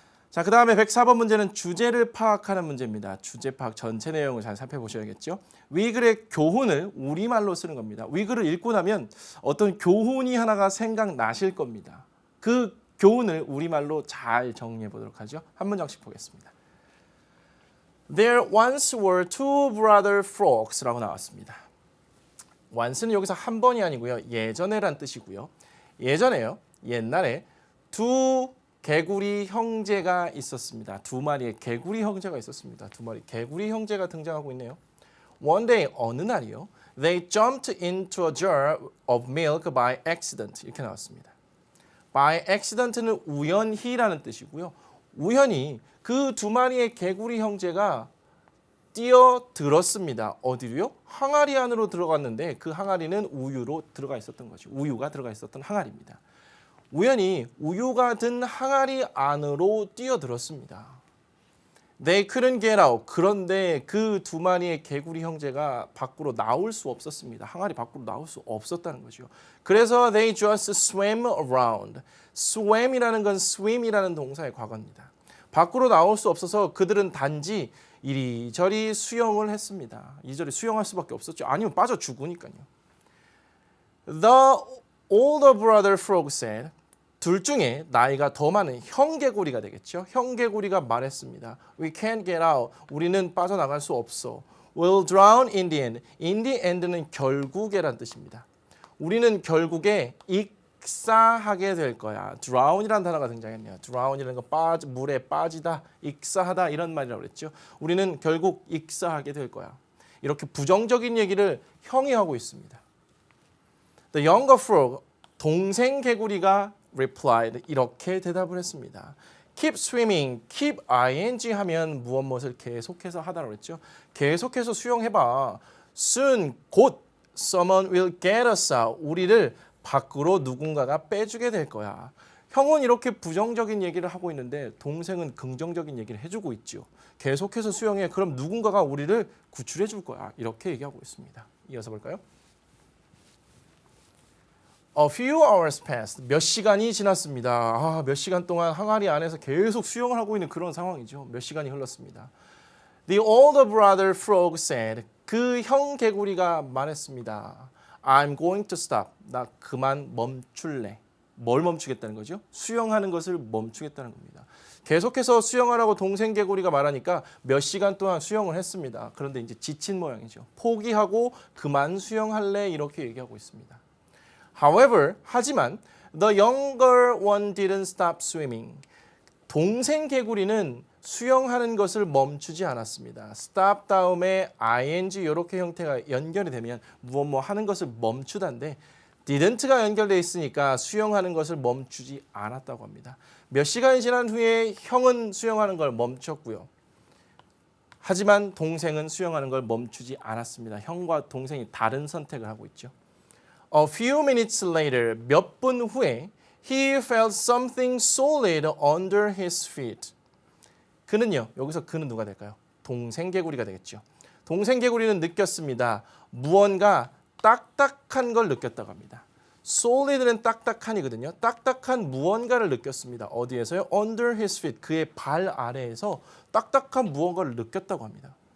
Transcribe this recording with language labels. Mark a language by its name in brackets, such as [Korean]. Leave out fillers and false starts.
[Korean] 자, 그 다음에 104번 문제는 주제를 파악하는 문제입니다. 주제 파악 전체 내용을 잘 살펴보셔야겠죠. 위글의 교훈을 우리말로 쓰는 겁니다. 위글을 읽고 나면 어떤 교훈이 하나가 생각나실 겁니다. 그 교훈을 우리말로 잘 정리해 보도록 하죠. 한 문장씩 보겠습니다. [English] There once were two brother frogs라고 나왔습니다. [Korean] once는 여기서 한 번이 아니고요. 예전에란 뜻이고요. 예전에요. 옛날에 두 개구리 형제가 있었습니다. 두 마리의 개구리 형제가 있었습니다. 두 마리 개구리 형제가 등장하고 있네요. [English] One day, [Korean] 어느 날이요. [English] They jumped into a jar of milk by accident. [Korean] 이렇게 나왔습니다. [English] By accident [Korean] 는 우연히라는 뜻이고요. 우연히 그 두 마리의 개구리 형제가 뛰어들었습니다. 어디로요? 항아리 안으로 들어갔는데 그 항아리는 우유로 들어가 있었던 거죠. 우유가 들어가 있었던 항아리입니다. 우연히 우유가 든 항아리 안으로 뛰어들었습니다. [English] They couldn't get out. [Korean] 그런데 그 두 마리의 개구리 형제가 밖으로 나올 수 없었습니다. 항아리 밖으로 나올 수 없었다는 거죠. [English] 그래서 they just swam around. [Korean] swam이라는 건 swim이라는 동사의 과거입니다. 밖으로 나올 수 없어서 그들은 단지 이리저리 수영을 했습니다. 이리저리 수영할 수밖에 없었죠. 아니면 빠져 죽으니까요. [English] The older brother frog said, [Korean] 둘 중에 나이가 더 많은 형개구리가 되겠죠. 형개구리가 말했습니다. [English] We can't get out. [Korean] 우리는 빠져나갈 수 없어. [English] We'll drown in the end. In the end [Korean] 는 결국에란 뜻입니다. 우리는 결국에 익사하게 될 거야. drown이라는 단어가 등장했네요. drown이라는 거 물에 빠지다, 익사하다 이런 말이라고 그랬죠. 우리는 결국 익사하게 될 거야. 이렇게 부정적인 얘기를 형이 하고 있습니다. [English] The younger frog, [Korean] 동생 개구리가 replied, 이렇게 대답을 했습니다. [English] Keep swimming, [Korean] keep ing 하면 무엇을 계속해서 하다라고 했죠. 계속해서 수영해봐. [English] Soon, 곧 someone will get us out. [Korean] 우리를 밖으로 누군가가 빼주게 될 거야. 형은 이렇게 부정적인 얘기를 하고 있는데 동생은 긍정적인 얘기를 해주고 있죠. 계속해서 수영해. 그럼 누군가가 우리를 구출해 줄 거야. 이렇게 얘기하고 있습니다. 이어서 볼까요? [English] A few hours passed. [Korean] 몇 시간이 지났습니다. 몇 시간 동안 항아리 안에서 계속 수영을 하고 있는 그런 상황이죠. 몇 시간이 흘렀습니다. [English] The older brother frog said, [Korean] 그 형 개구리가 말했습니다. [English] I'm going to stop. [Korean] 나 그만 멈출래. 뭘 멈추겠다는 거죠? 수영하는 것을 멈추겠다는 겁니다. 계속해서 수영하라고 동생 개구리가 말하니까 몇 시간 동안 수영을 했습니다. 그런데 이제 지친 모양이죠. 포기하고 그만 수영할래 이렇게 얘기하고 있습니다. [English] However, 하지만 the younger one didn't stop swimming. [Korean] 동생 개구리는 수영하는 것을 멈추지 않았습니다. stop 다음에 ing 이렇게 형태가 연결이 되면 무엇 하는 것을 멈추다인데 didn't가 연결되어 있으니까 수영하는 것을 멈추지 않았다고 합니다. 몇 시간이 지난 후에 형은 수영하는 걸 멈췄고요. 하지만 동생은 수영하는 걸 멈추지 않았습니다. 형과 동생이 다른 선택을 하고 있죠. [English] A few minutes later, [Korean] 몇 분 후에 [English] he felt something solid under his feet. [Korean] 그는요, 여기서 그는 누가 될까요? 동생 개구리가 되겠죠. 동생 개구리는 느꼈습니다. 무언가 딱딱한 걸 느꼈다고 합니다. solid는 딱딱한이거든요. 딱딱한 무언가를 느꼈습니다. 어디에서요? [English] Under his feet, [Korean] 그의 발 아래에서 딱딱한 무언가를 느꼈다고 합니다.